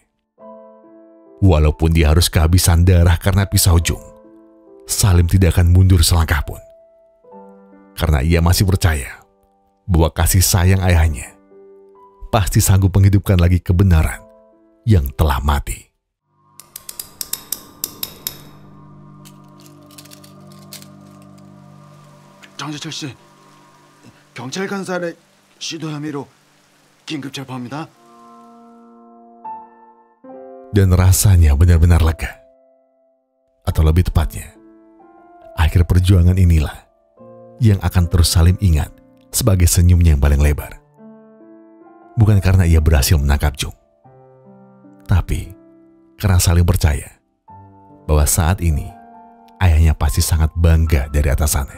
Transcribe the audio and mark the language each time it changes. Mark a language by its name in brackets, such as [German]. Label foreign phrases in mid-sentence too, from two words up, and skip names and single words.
[Indonesian] Walaupun dia harus kehabisan darah karena pisau Jung, Salim tidak akan mundur selangkah pun. Karena ia masih percaya bahwa kasih sayang ayahnya pasti sanggup menghidupkan lagi kebenaran yang telah mati. [Korean] 장재철 씨, 경찰 간사의 시도 혐의로 긴급 체포합니다. [Indonesian] Dan rasanya benar-benar lega. Atau lebih tepatnya, akhir perjuangan inilah yang akan terus Salim ingat sebagai senyumnya yang paling lebar. Bukan karena ia berhasil menangkap Jung, tapi karena Salim percaya bahwa saat ini ayahnya pasti sangat bangga dari atasannya.